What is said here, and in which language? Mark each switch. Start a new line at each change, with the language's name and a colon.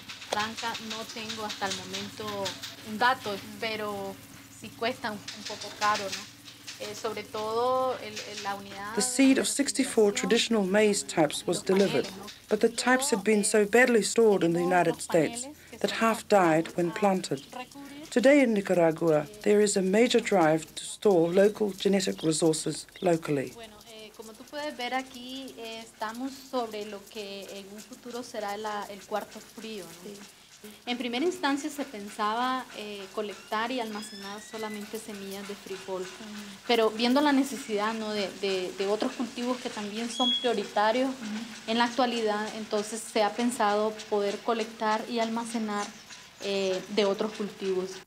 Spanish: Franca, no tengo hasta el momento un dato, pero sí cuesta un poco caro, ¿no? Sobre todo la unidad.
English: The seed of 64 traditional maize types was delivered, but the types had been so badly stored in the United States that half died when planted. Today in Nicaragua, there is a major drive to store local genetic resources locally.
Spanish: Como tú puedes ver aquí, estamos sobre lo que en un futuro será el cuarto frío, ¿no? Sí. En primera instancia se pensaba colectar y almacenar solamente semillas de frijol, pero viendo la necesidad, ¿no?, de otros cultivos que también son prioritarios en la actualidad, entonces se ha pensado poder colectar y almacenar de otros cultivos.